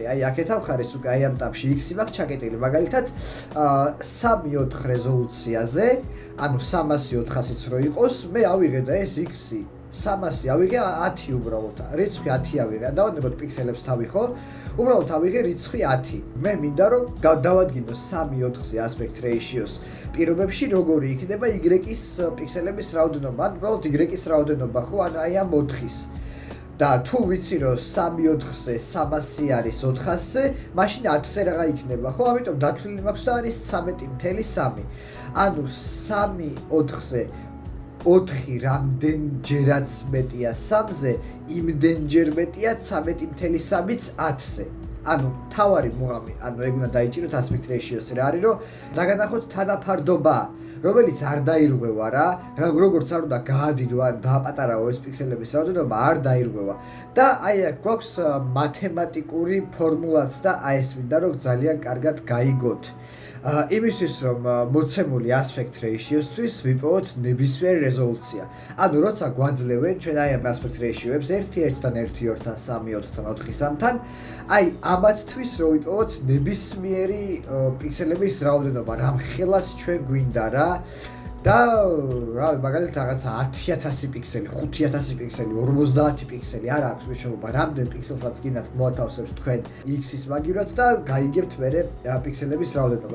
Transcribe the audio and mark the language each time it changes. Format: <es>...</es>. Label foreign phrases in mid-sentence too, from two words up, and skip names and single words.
<ka>აი აქეთ ამ ხარეს უკვე აი ამ ტაბში x-ი მაქვს ჩაკეტილი. მაგალითად 3-4 რეზოლუციაზე, ანუ 300-400-იც რო იყოს, მე ავიღე და ეს x-ი 300 ავიღე 10 უბრალოდ. რიცხვი 10 ავიღე. დავანებოთ პიქსელებს თავი, ხო? უბრალოდ ავიღე რიცხვი 10. მე მინდა რომ დავადგინო 3-4-ზე</ka> <en>aspect ratio-s</en> <ka>პირობებში როგორი იქნება y-ის პიქსელების რაოდენობა, ან უბრალოდ y-ის რაოდენობა, ხო? ან აი ამ 4-ის. და თუ ვიცი რომ 3-4-ზე 300 არის 400-ზე, მაშინ 10-ზე რა იქნება, ხო? ამიტომ დათვლილი მაქვს და არის 13.3. ანუ 3-4-ზე 4 რამდენჯერაც მეტია 3-ზე, იმდენჯერ მეტია 13.3-იც 10-ზე. ანუ თავარი მუღამი, ანუ ეგ უნდა დაიჭიროთ</ka> <en>aspect ratio-ს</en> <ka>რა არის, რომ დაგანახოთ თანაფარდობა, რომელიც არ დაირღვევა რა, როგორც არ უნდა გაადიდო ან დააპატარაო ეს პიქსელების რაოდენობა, არ დაირღვევა. და აი აქ გვაქვს მათემატიკური ფორმულაც და აი ეს მინდა რომ ძალიან კარგად გაიგოთ. იმისთვის რომ მოცემული</ka> <en>aspect ratio-სთვის</en> <ka>ვიპოვოთ ნებისმიერ რეზოლუცია. ანუ როცა გვაძლევენ ჩვენ აი ამ</ka> <en>aspect ratio-ებს</en> <ka>1-1-თან, 1-2-თან, 3-4-თან, 4-3-თან, აი ამათთვის რო ვიპოვოთ ნებისმიერი პიქსელების რაოდენობა, რამხელას ჩვენ გვინდა რა. და რა მაგალითად რაღაცა 10000 პიქსელი, 5000 პიქსელი, 50 პიქსელი, არა აქვს მნიშვნელობა, რამდენ პიქსელსაც გინდათ მოათავსებთ თქვენ x-ის მაგივრად და გაიგებთ მერე პიქსელების რაოდენობას.</ka>